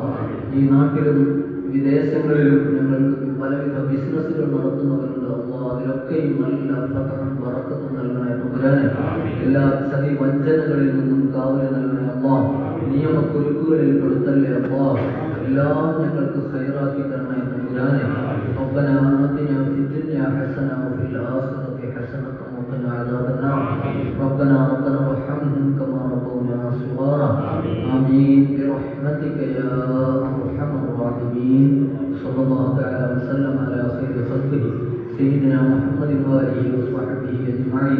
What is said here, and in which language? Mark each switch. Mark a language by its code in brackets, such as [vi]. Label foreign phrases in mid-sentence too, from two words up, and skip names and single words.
[ml] ഈ നാട്ടിലും വിദേശങ്ങളിലും ഞങ്ങൾക്ക് പലവിധ ബിസിനസ്സുകൾ നടത്തുന്നവരുണ്ട് അല്ലാഹ്. അതിലൊക്കെയും നല്ല ഫതഹും ബറക്കത്തും നൽകണേ തമ്പുരാനെ. എല്ലാ ചതി വഞ്ചനകളിൽ നിന്നും കാവല് നൽകണേ അല്ലാഹ്. നിയമക്കുരുക്കുകളിൽ പെടുത്തല്ലേ അല്ലാഹ്. എല്ലാം ഞങ്ങൾക്ക് ഖൈറാക്കി തരണേ തമ്പുരാനെ. [ar] ربنا آتنا في الدنيا حسنة وفي الآخرة حسنة وقنا عذاب النار. ربنا ارحمهم كما ربونا صغارا. آمين برحمتك يا أرحم الراحمين. صلى الله تعالى وسلم على خير خلقه سيدنا محمد وآله وصحبه أجمعين.